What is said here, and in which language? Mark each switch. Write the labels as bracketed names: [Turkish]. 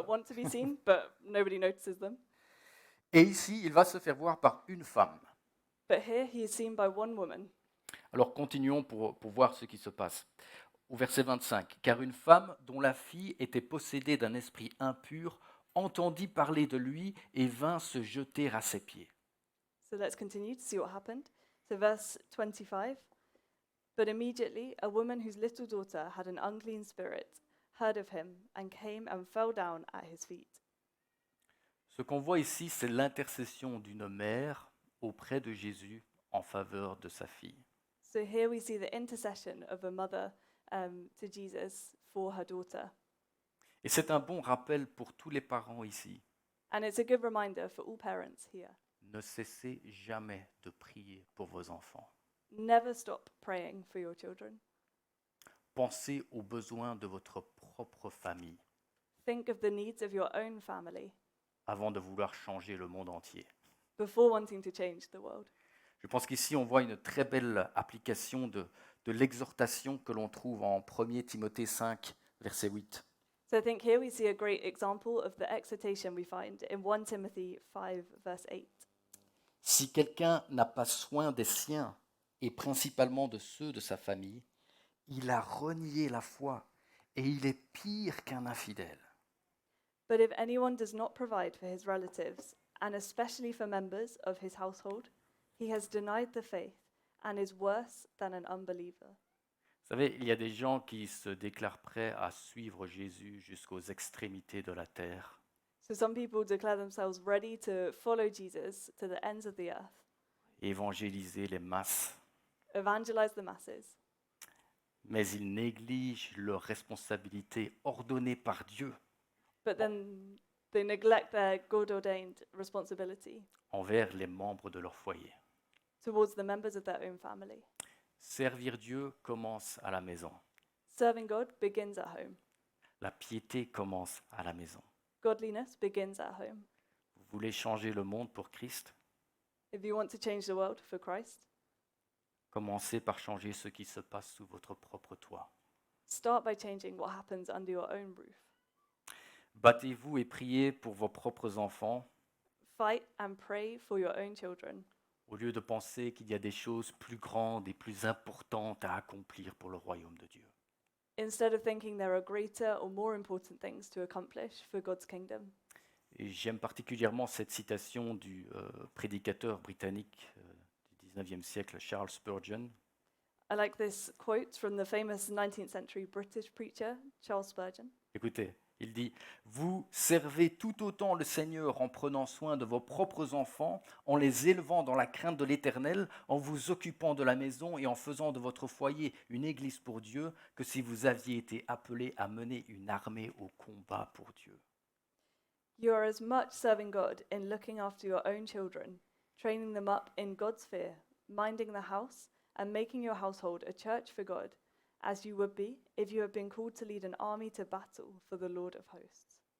[English] that want to be seen, but nobody notices them. [French] Et ici, il va se faire voir par une femme. [English] But here, he is seen by one woman. [French] Alors continuons pour voir ce qui se passe. Au verset 25, « Car une femme dont la fille était possédée d'un esprit impur entendit parler de lui et vint se jeter à ses pieds. » [English] So let's continue to see what happened. So verse 25. But immediately a woman whose little daughter had an unclean spirit heard of him and came and fell down at his feet. [French] Ce qu'on voit ici, c'est l'intercession d'une mère auprès de Jésus en faveur de sa fille. [English] So here we see the intercession of a mother to Jesus for her daughter. [French] Et c'est un bon rappel pour tous les parents ici. [English] And it's a good reminder for all parents here. [French] Ne cessez jamais de prier pour vos enfants. [English] Never stop praying for your children. [French] Pensez aux besoins de votre propre famille [English] Think of the needs of your own family [French] avant de vouloir changer le monde entier. [English] before wanting to change the world. [French] Je pense qu'ici, on voit une très belle application de l'exhortation que l'on trouve en 1 Timothée 5, verset 8. [English] So I think here we see a great example of the exhortation we find in 1 Timothy 5, verse 8. [French] Si quelqu'un n'a pas soin des siens, et principalement de ceux de sa famille, il a renié la foi, et il est pire qu'un infidèle. [English] But if anyone does not provide for his relatives, and especially for members of his household, he has denied the faith and is worse than an unbeliever. [French] Vous savez, il y a des gens qui se déclarent prêts à suivre Jésus jusqu'aux extrémités de la terre. [English] So some people declare themselves ready to follow Jesus to the ends of the earth, [French] Évangéliser les masses, [English] evangelize the masses, [French] mais ils négligent leurs responsabilités ordonnées par Dieu [English] but then they neglect their God-ordained responsibility [French] envers les membres de leur foyer. [English] towards the members of their own family. [French] Servir Dieu commence à la maison. [English] Serving God begins at home. [French] La piété commence à la maison. [English] Godliness begins at home. [French] Vous voulez changer le monde pour Christ? [English] If you want to change the world for Christ, [French] Commencez par changer ce qui se passe sous votre propre toit. [English] Start by changing what happens under your own roof. [French] Battez-vous et priez pour vos propres enfants [English] Fight and pray for your own children [French] au lieu de penser qu'il y a des choses plus grandes et plus importantes à accomplir pour le royaume de Dieu. [English] instead of thinking there are greater or more important things to accomplish for God's kingdom. [French] Et j'aime particulièrement cette citation du prédicateur britannique du 19e siècle, Charles Spurgeon. [English] I like this quote from the famous 19th century British preacher, Charles Spurgeon. [French] Écoutez, il dit « Vous servez tout autant le Seigneur en prenant soin de vos propres enfants, en les élevant dans la crainte de l'Éternel, en vous occupant de la maison et en faisant de votre foyer une église pour Dieu, que si vous aviez été appelés à mener une armée au combat pour Dieu. » [English] You are as much serving God in looking after your own children, training them up in God's fear, minding the house, and making your household a church for God, as you would be if you had been called to lead an army to battle for the Lord of hosts.